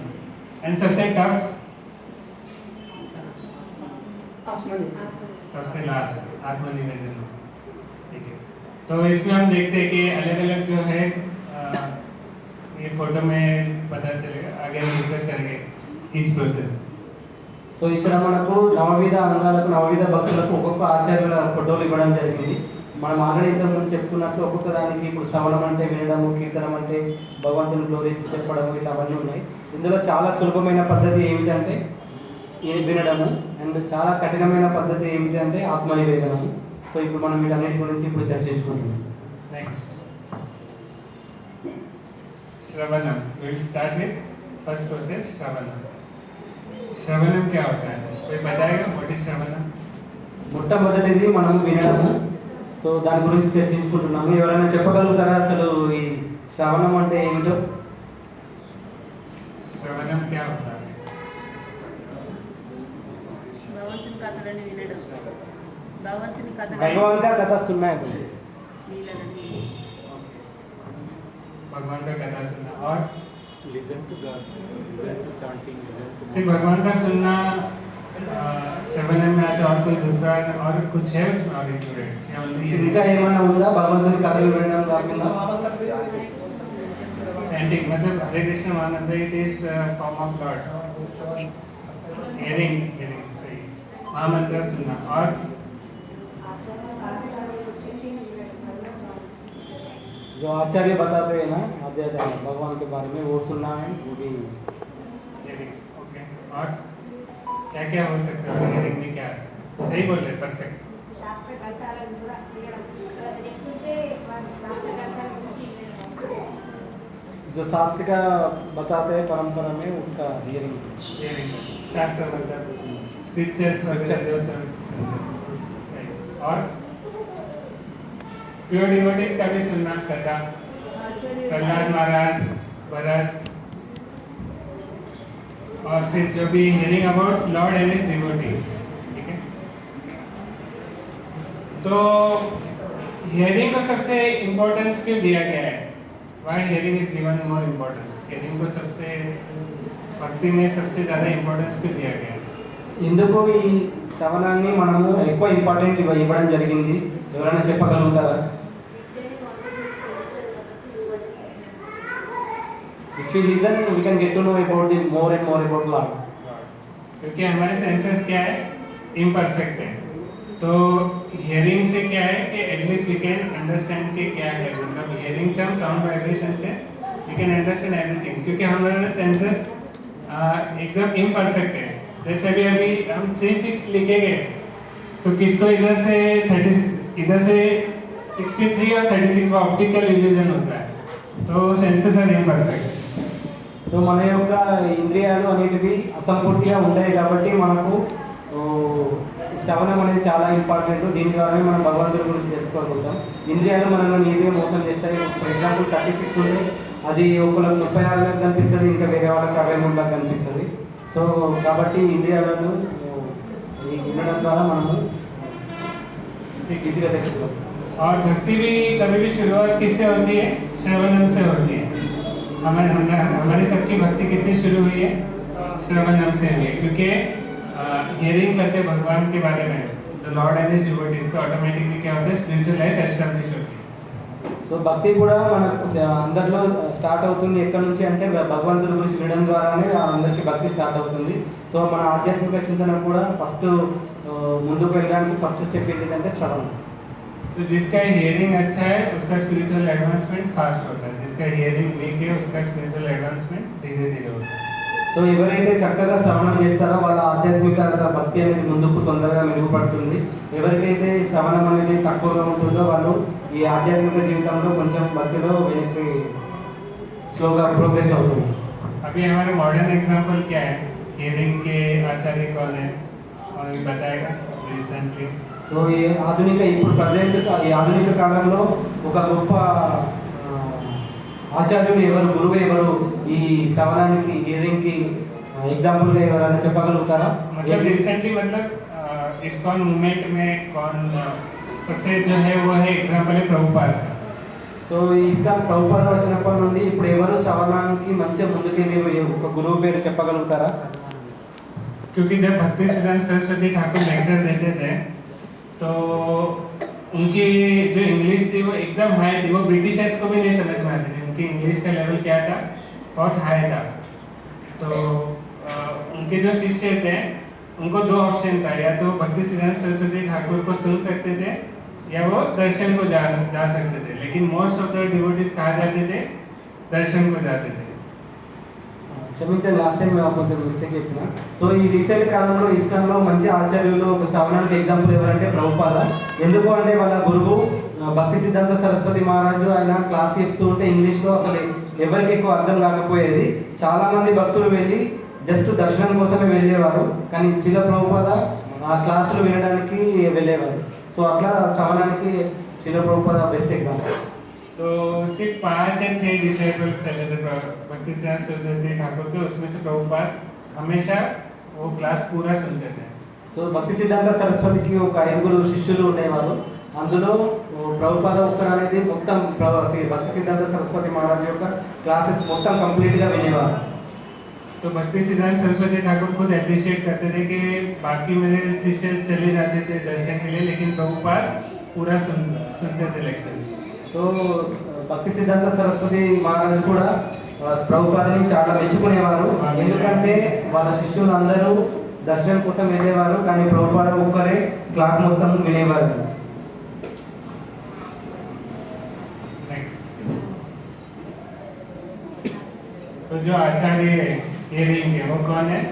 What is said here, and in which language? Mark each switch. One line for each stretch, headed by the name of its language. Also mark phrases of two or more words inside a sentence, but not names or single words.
Hindi: एंड सबसे टफ? सबसे लास्ट आत्मनिवेदन. ठीक है. तो इसमें हम देखते हैं कि अलग अलग जो है ये फोटो में पता चलेगा. आगे हम डिस्कस करेंगे ईच प्रोसेस.
Telugu: సో ఇక్కడ మనకు నవవిధ అంగాలకు, నవవిధ భక్తులకు ఒక్కొక్క ఆచార్యుల ఫోటోలు ఇవ్వడం జరిగింది. మనం ఆల్రెడీ ఇంతకుముందు చెప్పుకున్నట్టు ఒక్కొక్క దానికి ఇప్పుడు శ్రవణం అంటే వినడము, కీర్తనం అంటే భగవంతుని గ్లోరీస్ చెప్పడం, ఇట్లా అవన్నీ ఉన్నాయి. ఇందులో చాలా సులభమైన పద్ధతి ఏమిటంటే వినడము, అండ్ చాలా కఠినమైన పద్ధతి ఏమిటంటే ఆత్మనివేదనము. సో ఇప్పుడు మనం వీటన్నిటి గురించి ఇప్పుడు చర్చించుకుంటున్నాం.
Hindi: नेक्स्ट श्रवणम.
English: We will start with first process shravanam.
Hindi: श्रवणम क्या होता है? कोई बताएगा
English: what is shravanam?
Telugu: మొట్టమొదటిది మనము వినడము. సో దాని గురించి చర్చించుకుంటున్నాము. ఎవరైనా చెప్పగలుగుతారా అసలు ఈ శ్రవణం అంటే ఏమిటో?
Hindi: श्रवणम क्या होता है?
Telugu: భగవంతుని కథలను వినడం. భగవంతుని కథలను
Hindi: भगवान का कथा सुनाई.
Telugu: లీలలని
Hindi: भगवान का कथा सुनना. और
English: Listen to God, listen to chanting, listen to
Hindi: सिर्फ भगवान का सुनना श्रवणम में आता है और कोई दूसरा और कुछ है उसमें और इंक्लूडेड? या ओनली
Telugu: ఇంకా ఏమైనా ఉందా భగవంతుని కథలు వినడం కాకుండా?
Hindi: चैंटिंग मतलब हरे कृष्ण महामंत्र
English: it is form of Lord.
Hindi: हियरिंग सही. महामंत्र सुनना. और जो आचार्य बताते हैं ना अध्यात्म भगवान के बारे में वो सुनना है, वो भी.
English: Hearing. Okay.
Hindi: और क्या क्या हो सकता है हियरिंग में? क्या सही बोल रहे? परफेक्ट.
Telugu: శాస్త్ర గ్రంథాలను కూడా తీయడం లేకుంటే శాస్త్ర గురించి
Hindi: जो शास्त्र का बताते हैं परंपरा में उसका हियरिंग. हियरिंग शास्त्र मतलब स्क्रिप्चर्स वगैरह जो सब सही. और
English: pure devotees
Hindi: का भी सुनना कथा. प्रहलाद महाराज, भरत, और फिर जो भी
English: hearing about Lord and his devotee.
Hindi: ठीक है. तो हियरिंग को सबसे इम्पोर्टेंस क्यों दिया गया है?
English: Why hearing is given more importance?
Hindi: हियरिंग को सबसे भक्ति में सबसे ज़्यादा इम्पोर्टेंस क्यों दिया गया है?
Telugu: ఇందుకు ఈ శ్రవణాన్ని మనము ఎక్కువ ఇంపార్టెంట్ ఇవ్వడం జరిగింది. ఎవరైనా చెప్పగలుగుతారా?
English: If we listen, we can get to know about the more and more about Lord.
Hindi: क्योंकि हमारे सेंसेस क्या है? इम्परफेक्ट है. तो हियरिंग से क्या है कि
English: at least we can understand
Hindi: कि क्या है. मतलब हियरिंग से हम
English: sound vibration
Hindi: से
English: we can understand everything.
Hindi: क्योंकि हमारे सेंसेस एकदम इम्परफेक्ट है. जैसे अभी हम 3-6 लिखेंगे तो किसको इधर से 63 और 36 का
English: optical illusion
Hindi: होता है.
English: तो senses are imperfect.
Telugu: సో మన యొక్క ఇంద్రియాలు అనేటివి అసంపూర్తిగా ఉంటాయి కాబట్టి మనకు శ్రవణం అనేది చాలా ఇంపార్టెంట్. దీని ద్వారానే మనం భగవంతుడి గురించి తెలుసుకోగలుగుతాం. ఇంద్రియాలు మనల్ని ఈజీగా మోసం చేస్తాయి.
English: for example
Telugu: 36 ఉంటే అది ఒకళ్ళకి 36 కనిపిస్తుంది, ఇంకా వేరే వాళ్ళకి 63 కనిపిస్తుంది. సో కాబట్టి ఇంద్రియాలను వినడం ద్వారా మనము ఈజీగా తెలుసుకోవాలి.
Hindi: और भक्ति भी कभी भी शुरुआत किससे होती है? श्रवणम से होती है. हमारी सबकी भक्ति किससे शुरू हुई है? श्रवणम से हुई है, क्योंकि हियरिंग करते भगवान के बारे में
English: the Lord and his devotees,
Hindi: तो ऑटोमेटिकली क्या होता है?
English: spiritual life establish
Hindi: होती है.
Telugu: సో భక్తి కూడా మనకు అందరిలో స్టార్ట్ అవుతుంది. ఎక్కడి నుంచి అంటే భగవంతుడి గురించి వినడం ద్వారానే అందరికీ భక్తి స్టార్ట్ అవుతుంది. సో మన ఆధ్యాత్మిక చింతన కూడా ఫస్ట్ ముందుకు వెళ్ళడానికి
English: first step
Telugu: ఏంటంటే శ్రవణం.
Hindi: तो जिसका हियरिंग अच्छा है उसका
English: spiritual advancement
Hindi: फास्ट होता है, जिसका हियरिंग वीक है उसका
English: spiritual advancement
Hindi: धीरे धीरे होता है.
Telugu: సో ఎవరైతే చక్కగా శ్రవణం చేస్తారో వాళ్ళ ఆధ్యాత్మిక భక్తి అనేది ముందుకు తొందరగా మెరుగుపడుతుంది. ఎవరికైతే శ్రవణం అనేది తక్కువగా ఉంటుందో వాళ్ళు ఈ ఆధ్యాత్మిక జీవితంలో కొంచెం భక్తిలో వెనక్కి స్లోగా ప్రోగ్రెస్ అవుతుంది.
Hindi: अभी हमारे
English: modern example
Hindi: क्या है? हियरिंग के आचार्य कौन है और बताएगा रिसेंटली.
Telugu: సో ఈ ఆధునిక ఇప్పుడు ప్రజెంట్ ఈ ఆధునిక కాలంలో ఒక గొప్ప ఆచార్యులు ఎవరు, గురువు ఎవరు, ఈ శ్రవణానికి హియరింగ్కి ఎగ్జాంపుల్గా ఎవరైనా చెప్పగలుగుతారా?
Hindi: मतलब रिसेंटली मतलब इस्कॉन मूवमेंट में कौन सबसे जो है वो है एग्जांपल है प्रभुपाद का.
Telugu: సో ఈ ఇస్కాన్ ప్రభుపాద వచ్చినప్పటి నుండి ఇప్పుడు ఎవరు శ్రవణానికి మంచిగా ముందుకెళ్ళి ఒక గురువు పేరు చెప్పగలుగుతారా?
Hindi: क्योंकि जब भक्ति सिद्धांत सरस्वती ठाकुर लेक्चर देते थे तो उनकी जो इंग्लिश थी वो एकदम हाई थी, वो ब्रिटिशर्स को भी नहीं समझ में आती थी. उनकी इंग्लिश का लेवल क्या था? बहुत हाई था. तो उनके जो शिष्य थे उनको दो ऑप्शन था, या तो भक्ति सिद्धांत सरस्वती ठाकुर को सुन सकते थे या वो दर्शन को जा सकते थे. लेकिन
English: most of the devotees
Hindi: कहा जाते थे दर्शन को जाते थे.
Telugu: క్షమించండి,
English: last time
Telugu: మేము కొంచెం మిస్టేక్ చెప్పిన. సో ఈ రీసెంట్ కాలంలో ఇస్కాన్లో మంచి ఆచార్యులు ఒక శ్రవణానికి ఎగ్జాంపుల్ ఎవరంటే ప్రభుపాద. ఎందుకు అంటే వాళ్ళ గురువు భక్తి సిద్ధాంత సరస్వతి మహారాజు ఆయన క్లాస్ చెప్తూ ఉంటే ఇంగ్లీష్లో అసలు ఎవరికి ఎక్కువ అర్థం కాకపోయేది. చాలామంది భక్తులు వెళ్ళి జస్ట్ దర్శనం కోసమే వెళ్ళేవారు, కానీ శ్రీల ప్రభుపాద ఆ క్లాసులు వినడానికి వెళ్ళేవారు. సో అట్లా శ్రవణానికి శ్రీల ప్రభుపాద
English: best example.
Hindi: तो सिर्फ 5 या 6 डिसाइपल्स चले थे भक्ति सिद्धांत सरस्वती ठाकुर के, उसमें से प्रभुपाद हमेशा वो क्लास पूरा सुनते थे.
Telugu: సో భక్తి సిద్ధాంత సరస్వతికి ఒక 5 శిష్యులు ఉండేవారు. అందులో ప్రభుపాద ఒక్కరు అనేది మొత్తం భక్తి సిద్ధాంత సరస్వతి మహారాజ్ యొక్క క్లాసెస్ మొత్తం కంప్లీట్గా వినేవారు.
Hindi: तो भक्ति सिद्धांत सरस्वती ठाकुर खुद अप्रिशिएट करते थे कि बाकी मेरे शिष्य चले जाते थे दर्शन के लिए, लेकिन प्रभुपाद पूरा सुनते थे लेक्चर.
Telugu: సో భక్తి సిద్ధాంత సరస్వతి మహారాజు కూడా ప్రభుపాదని చాలా మెచ్చుకునేవారు. ఎందుకంటే వాళ్ళ శిష్యులు అందరూ దర్శనం కోసం వెళ్ళేవారు, కానీ ప్రభుపాద ఒక్కరే క్లాస్ మొత్తం వినేవారు.
Hindi: नेक्स्ट, तो जो आचार्य हियरिंग है वो कौन है?